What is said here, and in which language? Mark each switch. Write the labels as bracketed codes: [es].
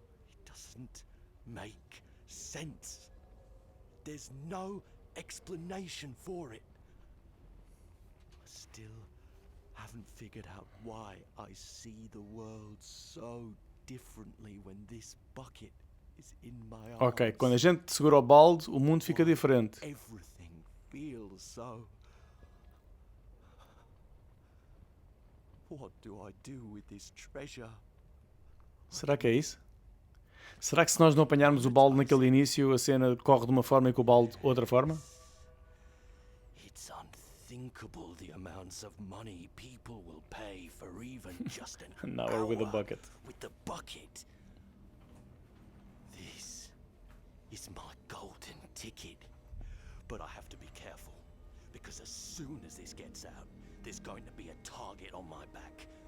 [en] It doesn't make sense. There's no explanation for it. I still haven't figured out why I see the world so differently when this bucket is in my arms. [pt] Ok, quando a gente segura o balde, o mundo fica diferente. [en] Everything feels so. What do I do with this treasure? [pt] Será que é isso? Será que se nós não apanharmos o balde naquele início, a cena corre de uma forma e com o balde outra forma? [en] It's unthinkable the amounts of money people will pay for even just an Now we're with the hour bucket. with the bucket. This is my golden ticket. But I have to be careful, because as soon as this gets out, there's going to be a target on my back.